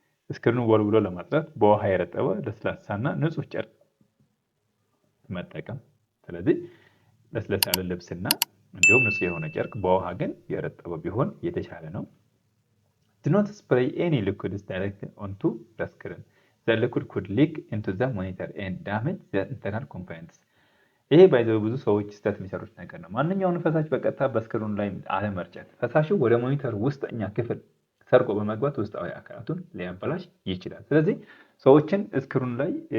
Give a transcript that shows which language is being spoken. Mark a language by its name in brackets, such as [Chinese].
[Amharic] ስክሪኑን ወልውሎ ለማጽዳት በውሃ የረጠበ ለስላሳና ንጹህ ጨርቅ መጠቀም። ስለዚህ ለስለስ ያለ ልብስና እንዲሁም ንጹህ የሆነ ጨርቅ በውሃ ግን የረጠበ ቢሆን የተሻለ ነው። [English] Do not spray any liquids directly onto the screen. The liquid could leak into the monitor and damage the internal components. [Amharic] ይሄ ባይዘው ብዙ ሰዎች ስህተት የሚሰሩት ነገር ነው። ማንኛውንም ፈሳሽ በቀጥታ በስክሪኑ ላይ አለመርጨት። ፈሳሹ ወደ ሞኒተር ውስጠኛ ክፍል ሰርጎ በመግባት ውስጣዊ አካላቱን ሊያበላሽ ይችላል። ስለዚህ ሰዎችን ስክሪኑ ላይ